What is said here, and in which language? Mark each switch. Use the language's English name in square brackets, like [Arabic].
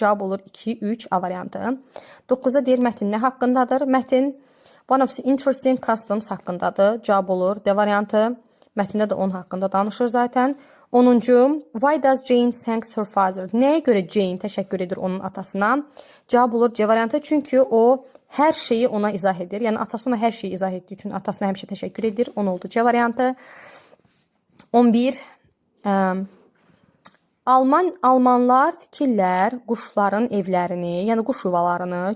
[Azerbaijani] Cavab olur 2, 3 A variantı. 9-a deyir mətn nə haqqındadır? Mətn [English] one of the interesting customs [Azerbaijani] haqqındadır. Cavab olur D variantı. Mətndə də onun haqqında danışır zaten. [English] 10-cu, why does Jane thanks her father? [Azerbaijani] Nəyə görə Jane təşəkkür edir onun atasına? Cavab olur C variantı. Çünki o hər şeyi ona izah edir. Yəni atası ona hər şeyi izah etdiyi üçün atasına həmişə təşəkkür edir. 10 oldu C variantı. 11. Almanlar tikirlər quşların evlərini, yəni quş yuvalarını.